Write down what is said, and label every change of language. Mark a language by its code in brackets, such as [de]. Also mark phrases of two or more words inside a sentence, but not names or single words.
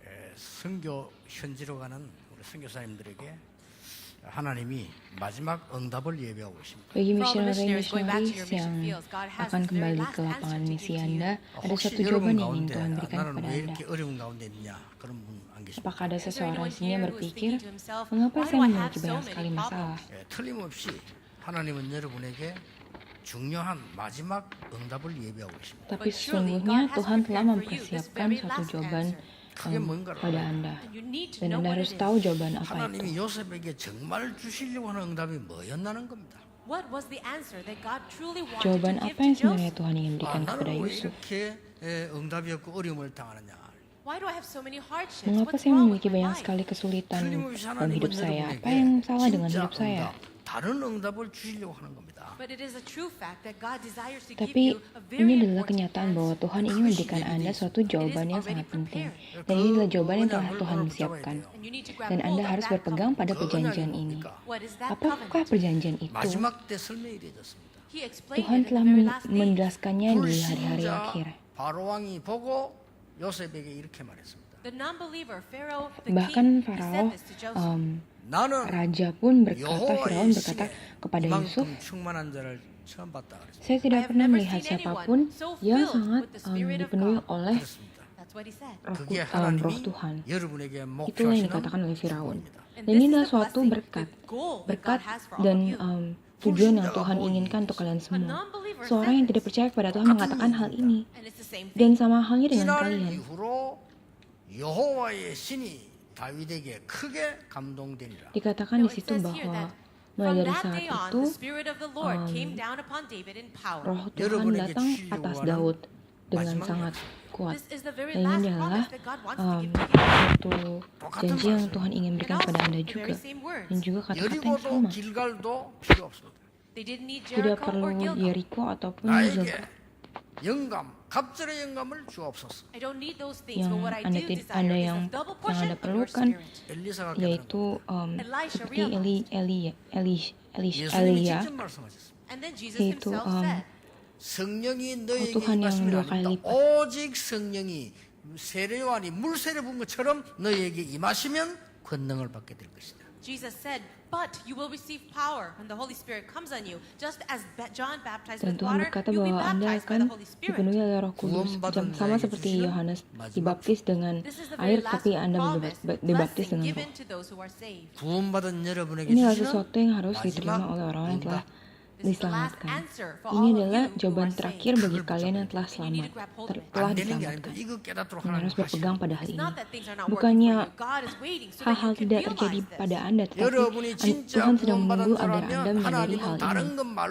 [ko] 선교 현지로 가는 우리 선교사님들에게 하나님이 마지막 응답을 예비하고 있습니다. [id] Bagi misionaris yang akan kembali ke lapangan misi Anda, ada [ko] 혹시 [id] satu [ko] 여러분 [id] jawaban yang ingin [ko] 가운데 [id] Tuhan berikan [ko] 나는 [id] kepada [ko] 왜 [id] Anda. [ko] 이렇게 어려운 가운데 있냐 그런 분 안 계십니까? [id] Apakah ada seseorang di sini yang berpikir, mengapa saya memiliki banyak sekali masalah? [ko] 틀림없이 하나님은 여러분에게 중요한 마지막 응답을 예비하고 있습니다. [id] Tapi sesungguhnya Tuhan telah mempersiapkan satu jawaban pada Anda. Dan Anda harus tahu jawaban apa itu. [ko] 하나님이 요셉에게 정말 주시려고 하는 응답이 뭐였나는 겁니다. [id] Jawaban apa yang sebenarnya Tuhan ingin berikan kepada [ko] 나는 왜 [id] Yusuf? [ko] 이렇게 응답이 없고 어려움을 당하느냐? [id] Mengapa saya memiliki banyak sekali kesulitan dalam hidup saya? Apa yang salah dengan hidup saya? [ko] 다른 응답을 주시려고 하는 겁니다. [id] Tapi ini adalah kenyataan bahwa Tuhan ingin memberikan Anda suatu jawaban yang sangat penting. Dan ini adalah jawaban yang telah Tuhan siapkan. Dan Anda harus berpegang pada perjanjian ini. Apakah perjanjian itu? [ko] 마지막 때 설명해드렸습니다. [id] Tuhan telah menjelaskannya di hari-hari akhir. [ko] 바로 왕이 보고 요셉에게 이렇게 말했습니다. [id] Bahkan Farao, raja pun berkata, Firaun berkata kepada Yusuf, saya tidak pernah melihat siapapun yang sangat dipenuhi oleh roh Tuhan. Itulah yang dikatakan oleh Firaun. Dan ini adalah suatu berkat dan tujuan yang Tuhan inginkan untuk kalian semua. Seorang yang tidak percaya kepada Tuhan mengatakan hal ini. Dan sama halnya dengan kalian. [ko] 여호와의 신이 다윗에게 크게 감동되니라. [id] Dikatakan di situ bahwa mulai dari saat itu roh Tuhan datang atas Daud dengan sangat kuat. Dan ini adalah satu janji yang Tuhan ingin berikan kepada Anda juga. Dan juga kata-kata yang sama. Tidak perlu Yeriko ataupun Zilpah. [ko] 영감, 갑절의 영감을 주옵소서. [id] Yang Anda yang Anda perlukan yaitu seperti Elia, yaitu [ko] 성령이 [id] Tuhan yang dua kali lipat. [ko] 오직 성령이 세례요한이 물세례 부은 것처럼 너희에게 임하시면 권능을 받게 될 것이다. [en] Jesus said, "But you will receive power when the Holy Spirit comes on you, just as John baptized [id] Dan [en] with [id] Tuhan [en] water. [id] berkata [en] You'll be [id] bahwa Anda [en] baptized by [id] akan [en] the Holy Spirit." [id] dipenuhi oleh Roh Kudus, sama seperti Yohanes dibaptis dengan air, tapi Anda dibaptis dengan Roh. [ko] 구원받은 여러분에게 [id] Inilah [ko] 주시는 [id] sesuatu yang harus diterima oleh orang yang telah diselamatkan. Ini adalah jawaban terakhir bagi kalian yang telah telah diselamatkan. Yang harus berpegang pada hal ini. Bukannya hal-hal tidak terjadi pada Anda, tetapi Tuhan sedang menunggu agar Anda menyadari hal ini.